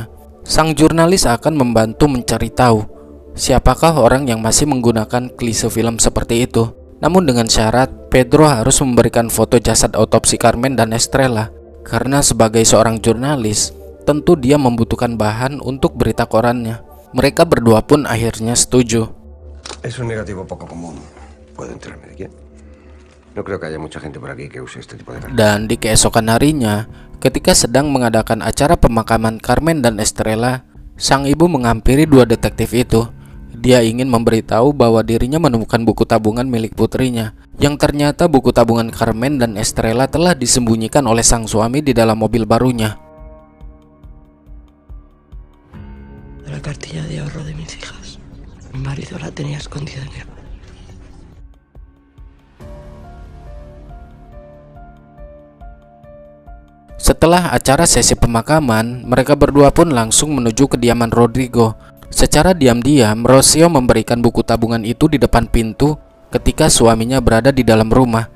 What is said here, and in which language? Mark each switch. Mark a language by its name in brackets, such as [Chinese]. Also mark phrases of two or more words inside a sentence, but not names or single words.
[Indonesian] Sang jurnalis akan membantu mencari tahu siapakah orang yang masih menggunakan klise film seperti itu. Namun dengan syarat Pedro harus memberikan foto jasad autopsi Carmen dan Estrella, karena sebagai seorang jurnalis tentu dia membutuhkan bahan untuk berita korannya. Mereka berdua pun akhirnya setuju. [Spanish] Es un negativo poco común. ¿Puedo enterarme de quién? No creo que haya mucha gente por aquí que use este tipo de cartas. [Indonesian] Dan di keesokan harinya, ketika sedang mengadakan acara pemakaman Carmen dan Estrella, sang ibu menghampiri dua detektif itu. Dia ingin memberitahu bahwa dirinya menemukan buku tabungan milik putrinya, yang ternyata buku tabungan Carmen dan Estrella telah disembunyikan oleh sang suami di dalam mobil barunya. [Spanish] La cartilla de ahorro de mis hijas. Mi marido la tenía escondida en el... [Indonesian] Setelah acara sesi pemakaman, mereka berdua pun langsung menuju kediaman Rodrigo. Secara diam-diam, Rocio memberikan buku tabungan itu di depan pintu ketika suaminya berada di dalam rumah.